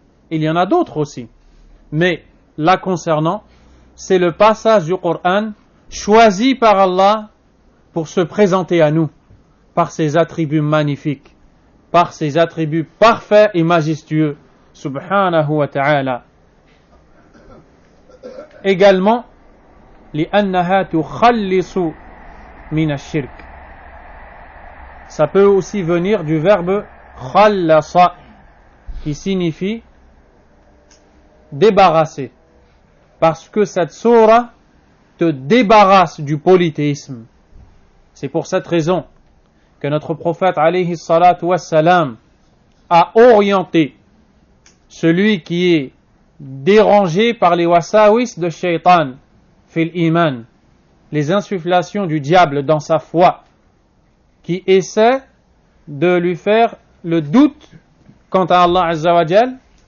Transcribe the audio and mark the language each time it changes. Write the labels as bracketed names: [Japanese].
[French] Il y en a d'autres aussi, mais là concernant, c'est le passage du Coran choisi par Allah pour se présenter à nous par ses attributs magnifiques, par ses attributs parfaits et majestueux, subhanahu wa ta'ala. Également, [Arabic] لأنها تخلص من الشرك. [French] Ça peut aussi venir du verbe khallasa, qui signifie débarrasser, parce que cette sourate te débarrasse du polythéisme. C'est pour cette raison que notre prophète alayhi salatu wassalam a orienté celui qui est dérangé par les wasawis de shaitan fil iman, les insufflations du diable dans sa foi, qui essaie de lui faire le doute quant à Allah Azza wa Jal.